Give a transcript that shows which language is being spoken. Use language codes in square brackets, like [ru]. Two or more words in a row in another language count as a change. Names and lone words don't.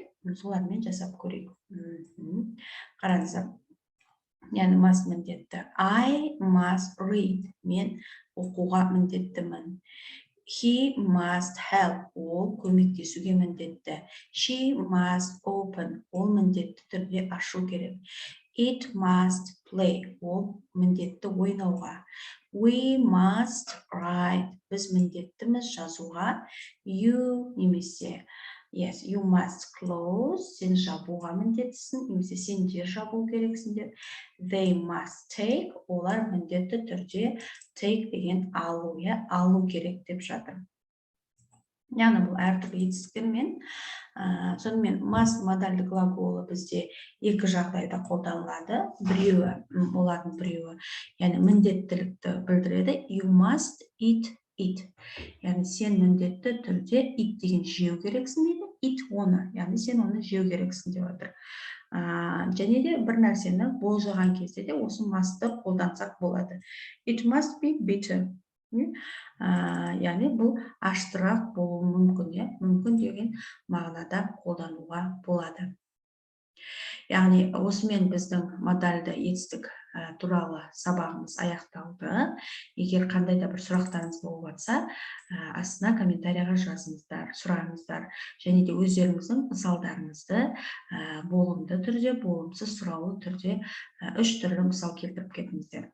[kk] Солармен жасап көрейік. Қараңыздар. Яғни must міндетті. [en] I must read. [kk] Мен оқуға міндеттімін. [en] He must help. [kk] Ол көмектесуге міндетті. [en] She must open. [kk] Ол міндетті түрде ашу керек. [en] It must play. [kk] Ол міндетті ойнауға. [en] We must write. [kk] Біз міндеттіміз жазуға. [en] You немесе yes, you must close. [kk] Сен жабуға міндеттісің, немесе сен де жабу керексің деп. [en] They must take. [kk] Олар міндетті түрде take деген алу, алу керек деп жатыр. Яғни бұл әртүрлі етістіктермен. Сонымен must модальды глаголы бізде екі жағдайда қолданылады. Біреуі, олардың біреуі, яғни міндеттілікті білдіреді. [en] You must eat it. [kk] Яғни сен міндетті түрде eat деген жеу керексің дейді. Eat оны, яғни сен оны жеу керексің деп отыр. Және де бір нәрсені болжаған кезде де осы must'ты қолдансақ болады. [en] It must be bitter. [kk] Яғни бұл аштырақ болуы мүмкін, мүмкін деген мағынада қолдануға болады. Яғни осымен біздің модальды етістік туралы сабағымыз аяқталды. Егер қандай да бір сұрақтарыңыз болып жатса, астына комментарияға жазыңыздар, сұраңыздар, және де өздеріңіздің мысалдарыңызды болымды түрде, болымсыз сұраулы түрде 3 түрлі мысал келтіріп кетіңіздер.